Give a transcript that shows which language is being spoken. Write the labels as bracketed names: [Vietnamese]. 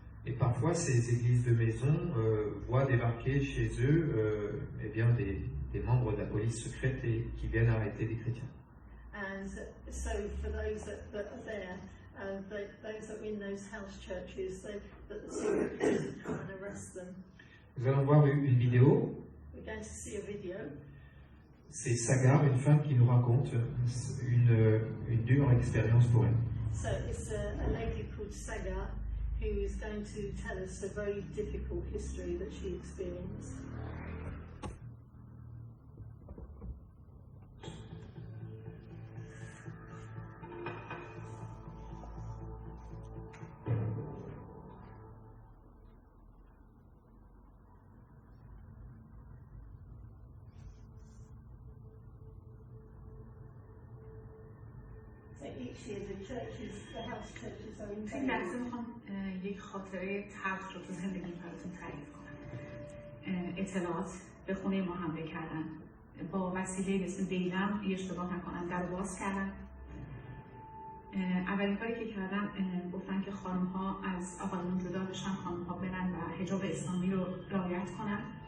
[French] Et parfois, ces églises de maison voient débarquer chez eux eh bien, des membres de la police secrète et qui viennent arrêter des chrétiens. [English] And so for those that are there, those that are in those house churches, that the secret police will come and arrest them. [French] Nous allons voir une vidéo. [English] We're going to see a video. [French] C'est Sagar, une femme qui nous raconte une dure expérience pour elle. [English] So it's a lady called Sagar who is going to tell us a very difficult history that she experienced. So each year the house churches are in [Persian] این لحظه میخوام یک خاطره تلخ رو تو زندگی براتون تعریف کنم. اطلاعات به خونه ما حمله کردن. با وسیله مثل دیلم اشتباه نکنم در باز کردن. اولین کاری که کردن گفتن که خانم ها از آقایون جدا بشن، خانم ها برن و حجاب اسلامی رو رعایت کنن.